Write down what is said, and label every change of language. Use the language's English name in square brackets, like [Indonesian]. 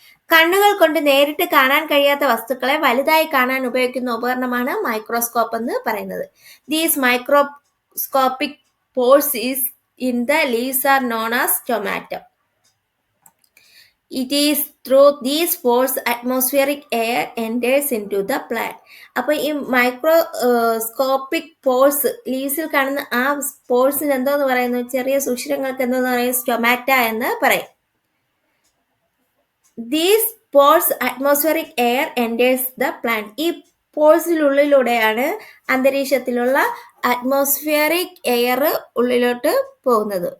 [Malayalam] കണ്ണുകൾ കൊണ്ട് നേരിട്ട് കാണാൻ കഴിയാത്ത വസ്തുക്കളെ വലുതായി കാണാൻ ഉപയോഗിക്കുന്ന ഉപകരണമാണ് മൈക്രോസ്കോപ്പ് എന്ന് പറയുന്നത്. [English] These microscopic pores is in the leaves are known as stomata. It is through these pores atmospheric air enters into the plant. [Malayalam] അപ്പൊ ഈ മൈക്രോസ്കോപ്പിക് പോഴ്സ്, ലീവ്സിൽ കാണുന്ന ആ പോഴ്സിന് എന്തോന്ന് പറയുന്നു? ചെറിയ സുഷിരങ്ങൾക്ക് എന്തോന്ന് പറയും? സ്റ്റൊമാറ്റ എന്ന് പറയും. [English] These pores atmospheric air enters the plant. [Malayalam] ഈ പോഴ്സിനുള്ളിലൂടെയാണ് അന്തരീക്ഷത്തിലുള്ള അറ്റ്മോസ്ഫിയറിക് എയർ ഉള്ളിലോട്ട് പോകുന്നത്.